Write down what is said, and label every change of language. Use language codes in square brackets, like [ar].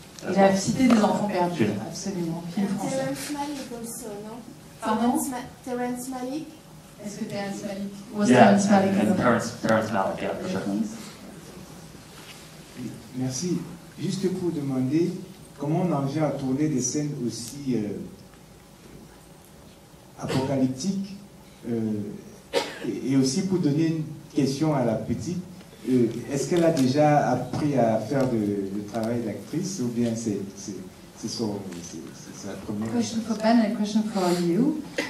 [fr] Il a cité des enfants perdus, absolument. Film français. [en] Terrence Malick also, no? [fr] Pardon? Terrence Malick. Est-ce que Terrence Malick? [en] Yeah, and Terrence Malick, yeah, for sure. [fr] Merci. Juste pour demander comment on en vient à tourner des scènes aussi apocalyptiques et aussi pour donner une question à la petite, est-ce qu'elle a déjà appris à faire le travail d'actrice ou bien c'est sa première? [en] Question for Ben and a question for you.